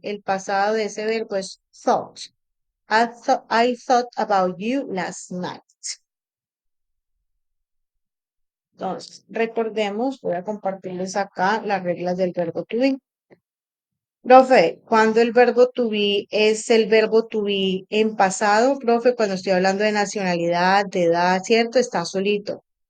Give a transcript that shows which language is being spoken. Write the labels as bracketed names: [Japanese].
[Spanish] El pasado de ese verbo es thought. [English] I thought about you last night. [Spanish] Entonces, recordemos, voy a compartirles acá las reglas del verbo to be. Profe, cuando el verbo to be es el verbo to be en pasado, profe, cuando estoy hablando de nacionalidad, de edad, ¿cierto? Está solito.